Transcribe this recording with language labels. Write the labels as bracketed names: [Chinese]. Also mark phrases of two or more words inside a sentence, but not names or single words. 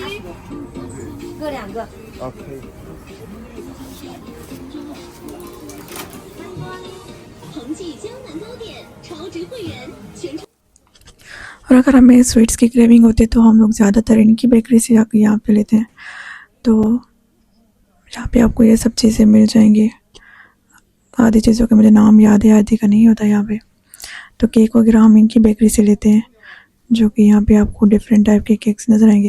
[Chinese] 各2个。 OK。恒记江南糕点超值会员全场。 [Hindi] और अगर हमें स्वीट्स की क्रेविंग होती है तो हम लोग ज़्यादातर इनकी बेकरी से जाकर यहाँ पे लेते हैं। तो यहाँ पे आपको ये सब चीज़ें मिल जाएंगी। आधी चीज़ों के मुझे नाम याद है, आधी का नहीं होता यहाँ पे। तो केक वगैरह हम इनकी बेकरी से लेते हैं, जो कि यहाँ पे आपको [English] different type [Hindi] के केक्स नज़र आएंगे।